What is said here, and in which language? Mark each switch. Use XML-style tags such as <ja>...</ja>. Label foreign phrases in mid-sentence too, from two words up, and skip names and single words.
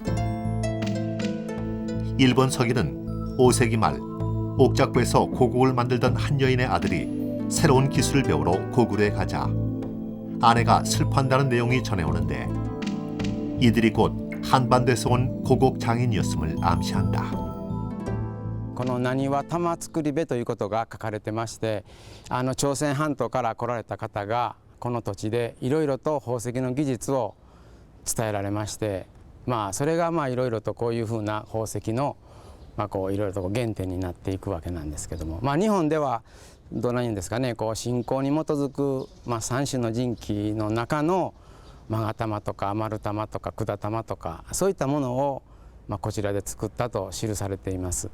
<ko>일본 서기는 5세기 말 옥작부에서 고국을 만들던 한 여인의 아들이 새로운 기술을 배우러 고구려에 가자 아내가 슬퍼한다는 내용이 전해오는데 이들이 곧 한반도에서 온 고국 장인이었음을 암시한다.</ko> <ja>この浪速玉造部ということが書かれてまして、朝鮮半島から来られた方がこの土地でいろいろと宝石の技術を伝えられまして、それがいろいろとこういうふうな宝石のいろいろと原点になっていくわけなんですけども、日本ではどうなんいうんですかね、信仰に基づく3種の神器の中の勾玉とか丸玉とか管玉とかそういったものをこちらで作ったと記されています。</ja>